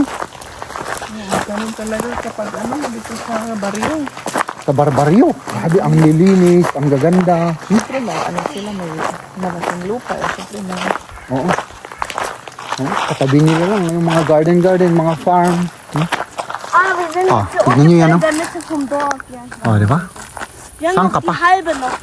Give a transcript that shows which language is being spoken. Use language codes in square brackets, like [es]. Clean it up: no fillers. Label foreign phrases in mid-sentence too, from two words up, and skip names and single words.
[tl] Ganun talaga kapag ano, dito sa baryo. Sa barbaryo. Grabe, ang nilinis, ang gaganda. Siyempre, ano sila, may malaking lupa. Siyempre, na. Oo. Oh, katabi nila lang yung mga garden, mga farm. [de] Ah, wir sind Ah, für [tl] tignan niyo yan, [de] ungefähr oh. in der Mitte vom Dorf. Ja. [tl] Oh, diba? [de] Wir [tl] Saan [de] haben [tl] ka [de] noch die [tl] pa? [de] halbe noch.